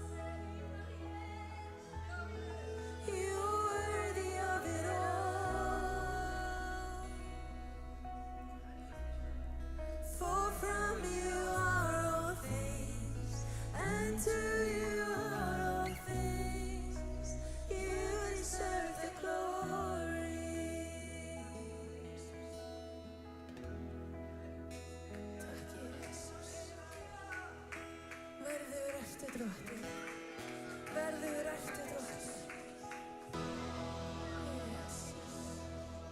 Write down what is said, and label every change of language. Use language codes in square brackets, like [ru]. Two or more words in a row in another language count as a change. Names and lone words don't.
[en] You're worthy of it all. For from you are all things, and to you are all things. You deserve the glory. [is] Takk Jesus. Verður ertu drottinn. Verður ertu drottinn. Jesus.